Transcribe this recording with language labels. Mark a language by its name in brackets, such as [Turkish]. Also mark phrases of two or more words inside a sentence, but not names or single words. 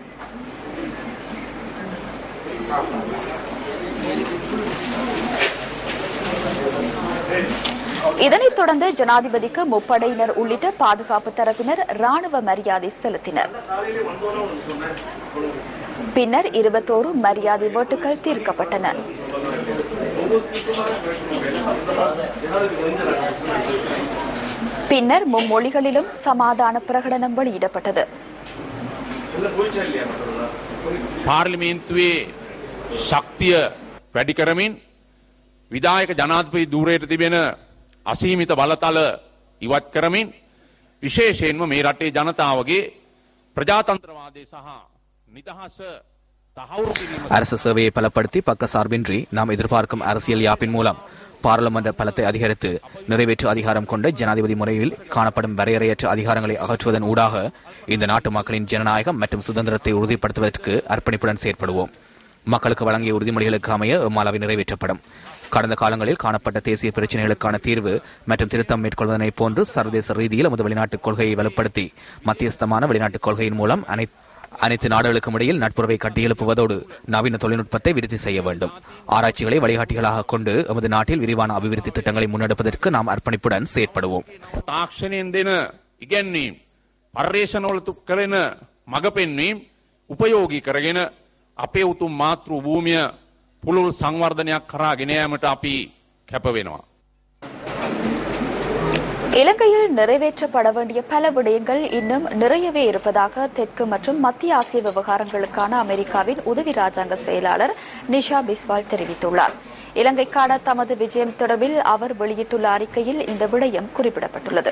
[Tamil] இதனைத் தொடர்ந்து ஜனாதிபதிக்கு முப்படையினர் உள்ளிட்ட பாதுகாப்பு தரப்பினர் ராணுவ மரியாதை செலுத்தினர். பின்னர் 21 மரியாதை ஓட்டுகள் தீர்க்கப்பட்டன. பின்னர் மும்மொழிகளிலும் சமாதான பிரகடனம் வெளியிடப்பட்டது. [Sinhala] පාර්ලිමේන්තුවේ ශක්තිය වැඩි කරමින් විධායක ජනාධිපති ධූරයට තිබෙන අසීමිත බලතල ඉවත් කරමින් විශේෂයෙන්ම මේ රටේ ජනතාවගේ ප්‍රජාතන්ත්‍රවාදය සහ නිදහස තහවුරු කිරීම [Tamil] அரசு சேவையை பலப்படுத்தி பக்கசார்பின்றி நாம் எதிர்பார்க்கும் அரசியல் யாப்பின் மூலம் பாராளுமன்ற பலத்தை அதிகரித்து நிறைவேற்று அதிகாரம் கொண்ட ஜனாதிபதி முறையில் காணப்படும் வரையறையற்ற அதிகாரங்களை அகற்றுவதன் ஊடாக இந்த நாட்டு மக்களின் ஜனநாயகம் மற்றும் சுதந்திரத்தை உறுதிப்படுத்துவதற்கு அர்ப்பணிப்புடன் செயற்படுவோம். மக்களுக்கு வழங்கிய உறுதிமொழிகளுக்கு அமைய இம்மாலாவை நிறைவேற்றப்படும். கடந்த காலங்களில் காணப்பட்ட தேசிய பிரச்சினைகளுக்கான தீர்வு மற்றும் திருத்தம் மேற்கொள்வதனை போன்று சர்வதேச ரீதியில் நமது வெளிநாட்டுக் கொள்கையை வலுப்படுத்தி மத்தியஸ்தமான வெளிநாட்டுக் கொள்கையின் மூலம் அனைத்து நாடுகளுக்கும் இடையில் நட்புறவை கட்டியெழுப்புவதோடு நவீன தொழில்நுட்பத்தை விருத்தி செய்ய வேண்டும். ஆராய்ச்சிகளை வழிகாட்டிகளாக கொண்டு நமது நாட்டில் விரிவான அபிவிருத்தி திட்டங்களை முன்னெடுப்பதற்கு நாம் அர்ப்பணிப்புடன் செயற்படுவோம். [Sinhala] තාක්ෂණයෙන් දෙන ඉගැන්වීම්, පර්යේෂණවල කරන මඟ පෙන්වීම් උපයෝගී කරගෙන අපේ උතුම් මාතෘ භූමිය පුළුල් සංවර්ධනයක් කරා ගෙන යාමට අපි කැප වෙනවා. [Tamil] இலங்கையில் நிறைவேற்றப்பட வேண்டிய பல விடயங்கள் இன்னும் நிறையவே இருப்பதாக தெற்கு மற்றும் மத்திய ஆசிய விவகாரங்களுக்கான அமெரிக்காவின் உதவி ராஜாங்க செயலாளர் நிஷா பிஸ்வால் தெரிவித்துள்ளார். இலங்கைக்கான தமது விஜயம் தொடர்பில் அவர் வெளியிட்டுள்ள அறிக்கையில் இந்த விடயம் குறிப்பிடப்பட்டுள்ளது.